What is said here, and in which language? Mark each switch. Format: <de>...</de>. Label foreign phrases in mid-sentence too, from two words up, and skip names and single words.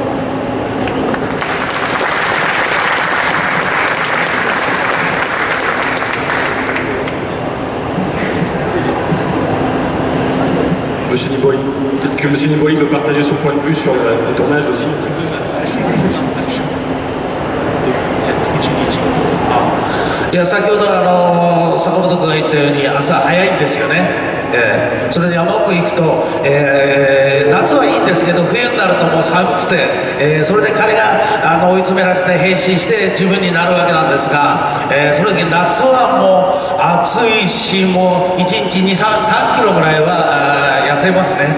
<fr>Monsieur Nibori, peut-être que Monsieur Nibori veut partager son point de vue sur le tournage aussi.</fr> <ja>いや、先ほど坂本君が言ったように朝早いんですよね。それで山奥行くと、夏はいいんですけど冬になるともう寒くて、それで彼が追い詰められて変身して自分になるわけなんですが、その時夏はもう暑いし、もう1日2、3キロぐらいは痩せますね。</ja>